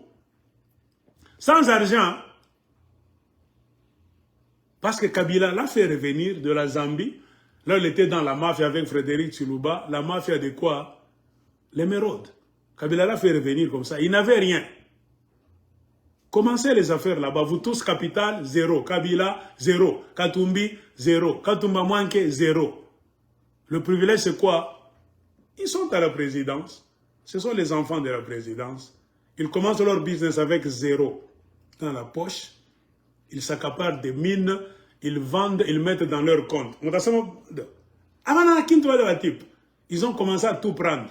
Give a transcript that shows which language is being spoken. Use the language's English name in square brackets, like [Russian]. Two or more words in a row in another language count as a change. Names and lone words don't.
[French] Sans argent, parce que Kabila l'a fait revenir de la Zambie, là il était dans la mafia avec Frédéric Chiluba, la mafia de quoi? L'émeraude. Kabila l'a fait revenir comme ça, il n'avait rien. Commencez les affaires là-bas. Vous tous, capital, 0. Kabila, 0. Katumbi, 0. Katumba Mwanke, 0. Le privilège, c'est quoi? Ils sont à la présidence. Ce sont les enfants de la présidence. Ils commencent leur business avec 0 dans la poche. Ils s'accaparent des mines. Ils vendent, ils mettent dans leur compte. Ils ont commencé à tout prendre.